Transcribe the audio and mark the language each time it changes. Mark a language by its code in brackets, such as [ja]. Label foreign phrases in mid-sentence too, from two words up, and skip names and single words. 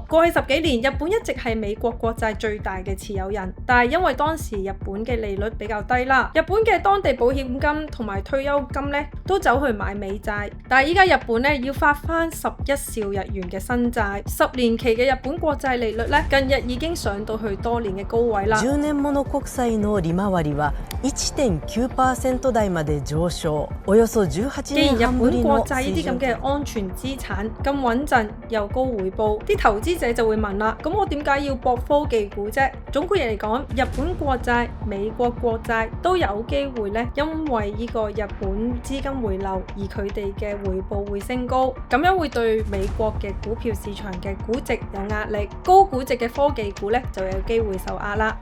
[yue] 過去10幾年，日本一直係美國國債最大嘅持有人，但係因為當時日本嘅利率比較低啦，日本嘅當地保險金同埋退休金咧都走去買美債。但係依家日本咧要發翻11兆日元嘅新債，10年期嘅日本國債利率咧近日已經上到去多年嘅高位啦。 [ja] 10年物国債の利回りは 1.9% 台まで上昇，およそ18 年半ぶりの水準。 [yue] 既然日本國債呢啲咁嘅安全資產咁穩陣又高回報，啲投資者就會問啦，咁我點解要搏科技股啫？總括嚟講，日本國債、美國國債都有機會咧，因為呢個日本資金回流而佢哋嘅回報會升高，咁樣會對美國嘅股票市場嘅估值有壓力，高估值嘅科技股咧就有機會受壓啦。